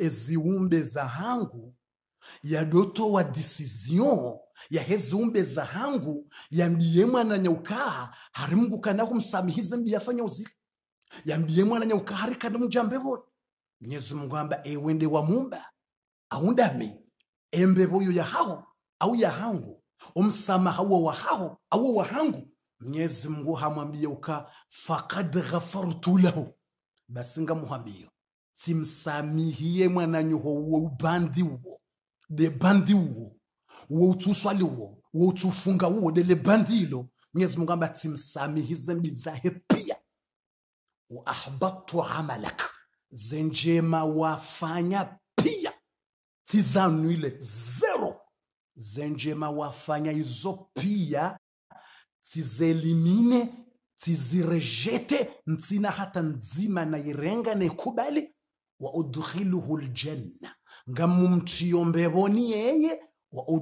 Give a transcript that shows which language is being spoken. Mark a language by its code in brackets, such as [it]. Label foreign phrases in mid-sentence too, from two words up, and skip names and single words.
[zdj] eziumbe za hangu ya doto wa decision ya heziumbe za hangu ya mbiye mwana nyauka hari Mungu kana kumsamihize mbiye afanya uzili ya mbiye mwana nyauka hari kana mjambe bora Mwenyezi Mungu amba wende wa mumba aundame embeboyo ya hao au ya hangu umsamaha wa hao au wa hangu Mwenyezi Mungu hamwambie uka [ar] فقد غفرت له [zdj] basi ngamuhambio simsamihiye mwana nyuho ubandi uwo de bandi uwo utuswali uwo utufunga uwo de le bandilo Mwenyezi Mungu amba timsamihize mbizahe pia [ar] وأحبطت أعمالك [zdj] zenjema wafanya pia tizanuile zero zenjema wafanya izo pia tizelimine tizirejete ntsina hata nzima na irenga ne kubali [ar] وأدخله الجنة [zdj] ngamumtiyo mbeboni yeye wa